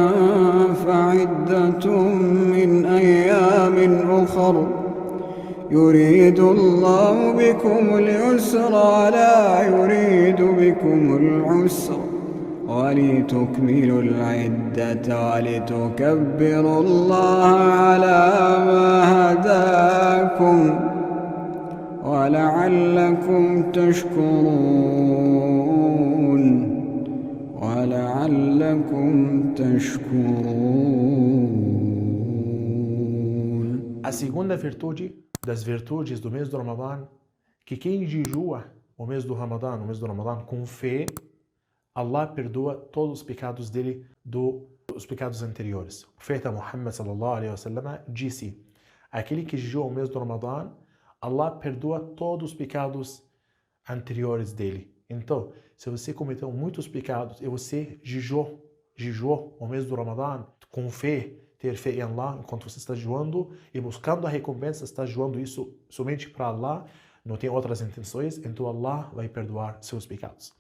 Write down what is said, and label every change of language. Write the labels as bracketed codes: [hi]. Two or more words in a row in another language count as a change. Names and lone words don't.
[ar] فعدة من أيام أخر يريد الله بكم اليسر ولا يريد بكم العسر ولتكملوا العدة ولتكبروا الله على ما هداكم ولعلكم تشكرون [pt] A segunda virtude das virtudes do mês do Ramadã, que quem jejua o mês do Ramadã, com fé, Allah perdoa todos os pecados dele, dos pecados anteriores. O profeta Muhammad [ar] صلى الله عليه وسلم [pt] disse: aquele que jejua o mês do Ramadã, Allah perdoa todos os pecados anteriores dele. Então, se você cometeu muitos pecados e você jejuou o mês do Ramadã com fé, ter fé em Allah enquanto você está jejuando e buscando a recompensa, está jejuando isso somente para Allah, não tem outras intenções, então Allah vai perdoar seus pecados.